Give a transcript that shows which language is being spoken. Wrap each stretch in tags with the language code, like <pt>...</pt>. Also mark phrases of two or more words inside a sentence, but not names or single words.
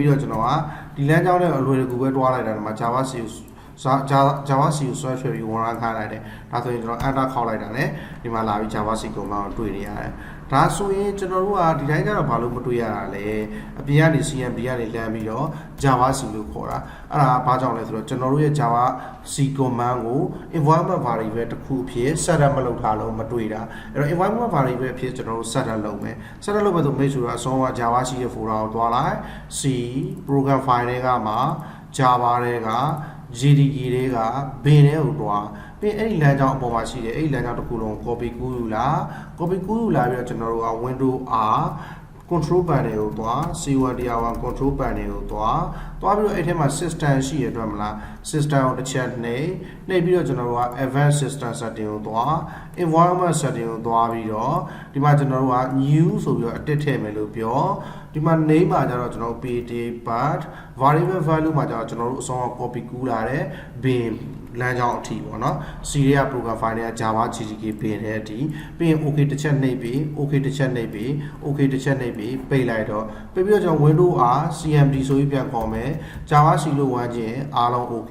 <my>ပြီးတော့ကျွန်တော်ကဒီလမ်းကြောင်းနဲ့အလွယ်တကူပဲတွားလိုက်တာဒီမှာ Java C ကိုဆွဲဆွဲပြီးဝင်ရခိုင်းလိုက်တယ်ဒါဆိုရင်ကျွန်တော် enter ခေါက်လိုက်တာနဲ့ ဒီမှာလာပြီး</my> <en>Java C command</en> <my>ကိုတွေ့နေရတယ်ဒါဆိုရင်ကျွန်တော်တို့ကဒီတိုင်းကျတော့ဘာလို့မတွေ့ရတာလဲအပြင်ကနေ CMD ကနေလမ်းပြီးတော့ Java C လို့ခေါ်တာအဲ့ဒါဘာကြောင့်လဲဆိုတော့ကျွန်တော်တို့ရဲ့ Java C command ကို</my> <en>environment variable</en> <my>တစ်ခုအဖြစ်</my> <en>set up</en> <my>မလုပ်ထားလို့မတွေ့တာအဲ့တော့</my> <en>environment variable</en> <my>အဖြစ်ကျွန်တော်တို့</my> <en>set up</en> <my>လုပ်မယ်</my> <en>set up</en> <my>လုပ်မယ်ဆိုမိတ်ဆွေကအဆုံးက</my> <en>Java C</en> <my>ရဲ့ folder ကိုသွားလိုက်</my> <en>C program file</en> <my>တွေကမှာ Java တွေက JDK တွေက bin တွေကိုတွားပြီးအဲ့ဒီလမ်းကြောင်းအပေါ်မှာရှိတယ်အဲ့ဒီလမ်းကြောင်းတစ်ခုလုံး copy ကူးယူလာ copy ကူးယူလာပြီးတော့ကျွန်တော်တို့က</my> <en>window R control panel</en> <my>တွေကိုတွား</my> <en>C1DR1 control panel</en> <my>တွေကိုတွားပြီးတော့အဲ့ထဲမှာ system ရှိရအတွက်မလား system ကိုတစ်ချက်နှိပ်ပြီးတော့ကျွန်တော်တို့က</my> <en>advanced system setting</en> <my>ကိုတွား</my> <en>environment setting</en> <my>ကိုတွားပြီးတော့ဒီမှာကျွန်တော်တို့က new ဆိုပြီးတော့အတစ်ထည့်မယ်လို့ပြောဒီမှာ name မှာကျတော့ကျွန်တော် pd</my> <en>but variable value</en> <my>မှာကျတော့ကျွန်တော်တို့အဆုံးက copy ကူးလာတယ် bin လမ်းကြောင်းအထိပေါ့နော် C ရဲ့</my> <en>program file</en> <my>တွေက</my> <en>Java GTK</en> <my>ပြင်တဲ့အထိပြီးရင် OK တစ်ချက်နှိပ်ပြီး OK တစ်ချက်နှိပ်ပြီး OK တစ်ချက်နှိပ်ပြီးပိတ်လိုက်တော့ပြီးပြီးတော့ကျွန်တော်</my> <en>Windows R CMD</en> <my>ဆိုပြီးပြန်ခေါ်မယ်</my> <en>Java C</en> <my>လို့ဝန်းခြင်းအားလုံး OK</my>